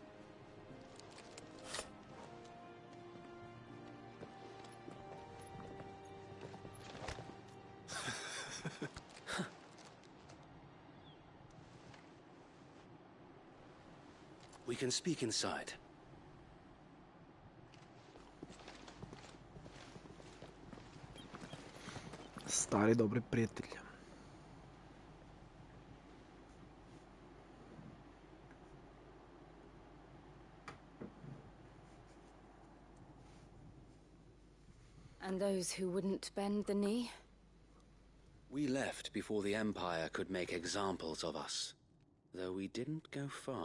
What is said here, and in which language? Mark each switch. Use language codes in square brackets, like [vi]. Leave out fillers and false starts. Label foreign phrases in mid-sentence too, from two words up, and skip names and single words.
[en] We can speak inside. [sl] Stari dobri prijatelji. [en] And those who wouldn't bend the knee? We left before the Empire could make examples of us, though we didn't go far.